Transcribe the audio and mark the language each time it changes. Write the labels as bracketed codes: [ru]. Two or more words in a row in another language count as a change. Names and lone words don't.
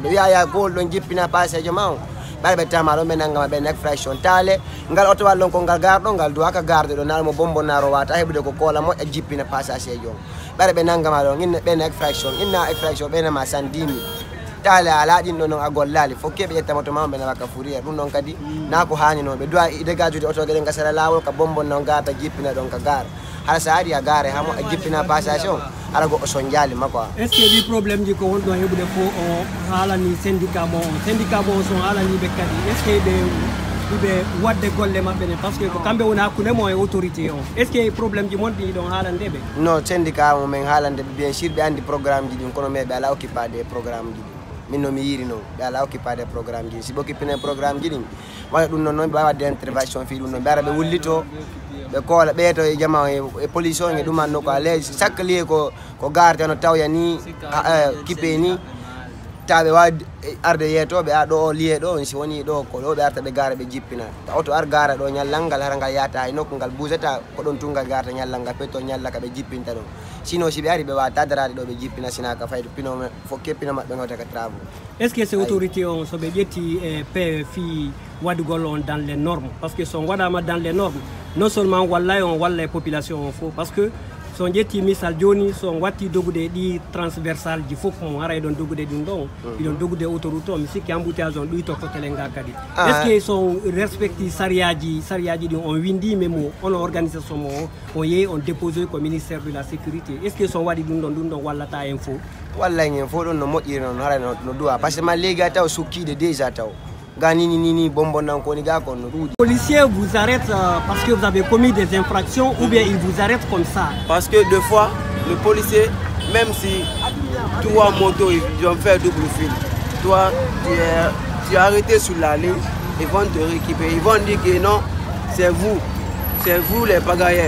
[ff] ɓe wiyaya gol ɗon jippina payasejo ma on ɓaɗa ɓe tama ɗon ɓe naggama ɓe infraction tale ngal auto wal ɗon ko ngal garɗo ngal duwaka garde ɗo naɗa mo bombonnaro wata heɓude ko koola moƴƴa jippina pasagejo on ɓaɗa ɓe naggama ɗon inna ɓena infraction ɓenama 110 000 tale ala ɗin ɗo noon a gollali fo keɓe ƴettama to mama ɓe nawa ka fourriére ɗum ɗon kadi na ko hani noon ɓe duwa dégajude auto gueɗen ka sara lawol ka bombonna on garta jippina ɗon ka gara hara sa ari a gaare ha moƴƴa jippina passage on ara goɗɗo son jalima quoi. [fr] Est ce que [ff] ɗi probléme ji ko wonɗo heɓude fo o haalani syndicat mo on son haalaniɓe kadi [fr] est ce que [ff] ɓe wadde golle maɓɓe ne [fr] par ce que [ff] ko kamɓe woni hakkude mo e autorité o [fr] est ce que [ff] probléme ji monɗi ɗon haalande ɓe. Non syndicat mo min haalande ɓe [fr] bien sûr [ff] ɓe andi programme ji ɗin kono mais ɓe ala occupade programme ji ɗin min no mi yiri noon ɓe ala occupade programme ji ɗin si ɓe occupine programme ji ɗin waɗa ɗum noon noon ɓe wawa wadde intervention fi ɗum noon ɓe ara ɓe wullito ɓe koola ɓeeto e jama e police on e ɗumanno ko ale [fr] chaque lieu [ff] ko garde no tawya ni kippe ni taɓe wawi arde yeetoɓe a ɗo o liye ɗo si woni ɗo ko ɗo ɓe arta ɓe gaara ɓe jippina auto ar gaara ɗo ñallal ngal hara ngal yata e nokku ngal bougata ko ɗon tungal garta ñallal ngal petto ñalla ka ɓe jippinta ɗon sinon si ɓe ari ɓe wawa tadarade ɗo ɓe jippina sina ka fayde pino fo keppino maɓɓe gawta ka travaux. [fr] Est ce que ces autorités [ff] on soɓe ƴetti e pe fi waɗugol on [fr] dans les normes parce que [ff] son waɗama [fr] dans les normes non seulement [ff] wallay on walla e population on fo [fr] parce que [ff] son ƴetti misal joni son watti dogude ɗi transversal ji fof mo ara ɗon dogude ɗin ɗon iɗon dogude autoroute o mi sikki embouteillage on ɗuyto totele nga kadi [fr] est ce que [ff] son respecti sariyaji ɗin on windime mo ono organisation mo on yeehi on déposé ko [fr] ministère de la sécurité est ce que [ff] son waɗi ɗum ɗon wallata en fo wallay en fo ɗon no moƴƴiri noon hara no duwa [fr] par ce que [ff] ma léegi taw sukkide déjà taw Ganini bonbonnan koni ga kon no ɗuuɗi. [fr] Policier vous arrête parce que vous avez commis des infractions ou bien il vous arrête comme ça? Parce que deux fois, le policier, même si toi moto ils ont fait double fil, toi tu es arrêté sur la ligne, ils vont te récupérer, ils vont dire que non, c'est vous les pagailleurs.